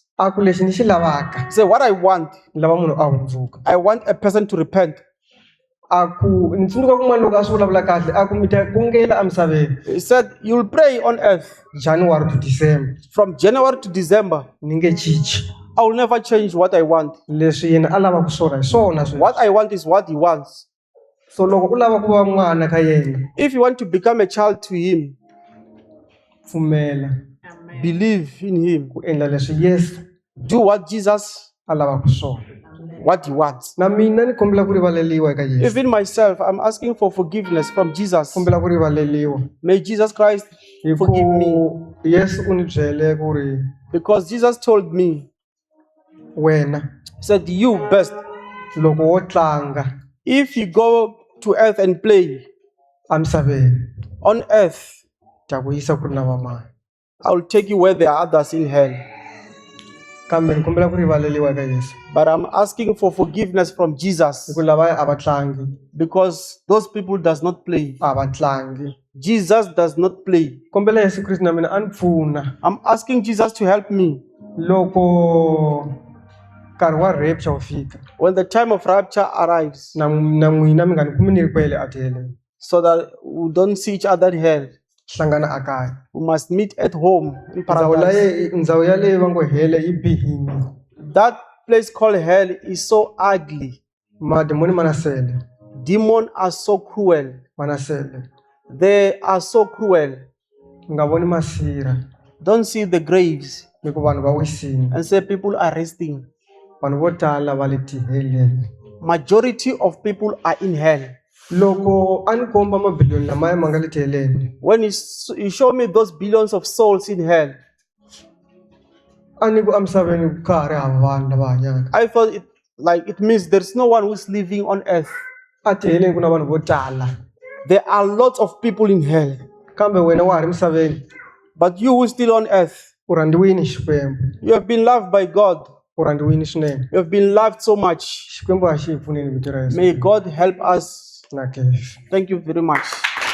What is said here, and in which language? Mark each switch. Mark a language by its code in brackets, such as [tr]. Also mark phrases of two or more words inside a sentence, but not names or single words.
[ts] a ku lexi ni xi lavaka [en] said, what I want, [ts] ni lava munhu a hundzuka. [en] I want a person to repent. [ts] A ku ni tsundzuka kun'wana loko a swi vulavula kahle a ku mi ta kungela emisaveni [en] He said, you'll pray on earth January to December from January to December. [ts] ni nge cinci. [en] I will never change what I want. [ts] Leswi yena a lavaka swona hi swona sweswo. [en] What I want is what he wants. [ts] So loko u lava ku va n'wana ka yena [en] If you want to become a child to him, [ts] pfumela [en] believe in him. [ts] ku endla leswi Yesu [en] Do what Jesus, [ts] a lavaka swona. [en] what he wants. [ts] Na mina ni kombela ku rivaleliwa eka Yesu. [en] Even myself, I'm asking for forgiveness from Jesus. [ts] Kombela ku rivaleliwa [en] May Jesus Christ [ts] hi [en] forgive me. [ts] ku Yesu u ni byele ku ri [en] Because Jesus told me, [ts] wena [en] he said, you best, [ts] loko wo tlanga [en] if you go to earth and play [ts] emisaveni [en] on earth, [ts] ta ku yisa ku ri na vamani. [en] I will take you where there are others in hell. [ts] Kambe ni kombela ku rivaleliwa eka Yesu. [en] But I'm asking for forgiveness from [ts] Hi [en] Jesus [ts] ku lavaya a va tlangi, [en] because those people does not play. [ts] a va tlangi. [en] Jesus does not play. [ts] Kombela Yesu Kriste na mina a ni pfuna [en] I'm asking Jesus to help me [ts] loko nkarhi wa rapture wu fika [en] when the time of rapture arrives, [ts] na n'wina mi nga ni kumi ni ri kwele a tiheleni. [en] so that we don't see each other in hell. [ts] Hlangana a kaya. [en] We must meet at home in [ts] Ndhawu [en] paradise. [ts] ndhawu yaleyo va ngo hele yi bihile. [en] That place called hell is so ugly. [ts] Mademoni ma na sele, [en] Demons are so cruel. [ts] ma na sele. [en] They are so cruel. [ts] Nga voni masira [en] Don't see the graves [ts] hi ku vanhu va wisile. [en] and say people are resting. [ts] Vanhu vo tala va le tiheleni. [en] Majority of people are in hell. [ts] Loko a ni komba mabiliyoni lamaya ma nga le tiheleni [en] When you show me those billions of souls in hell, [ts] a ni ku emisaveni ka ha ri hava vanhu lava hanyaka. [en] I thought it means there's no one who's living on earth. [ts] A tiheleni ku na vanhu vo tala. [en] There are lots of people in hell. [ts] Kambe wena wa ha ri misaveni [en] But you who's still on earth, [ts] u rhandziwini hi Xikwembu. [en] you have been loved by God. [ts] U rhandziwini swinene. [en] You have been loved so much. [ts] Xikwembu a xi hi pfuneni vito ra Yesu. [en] May God help us. [ts] Na khefu. [en] Thank you very much.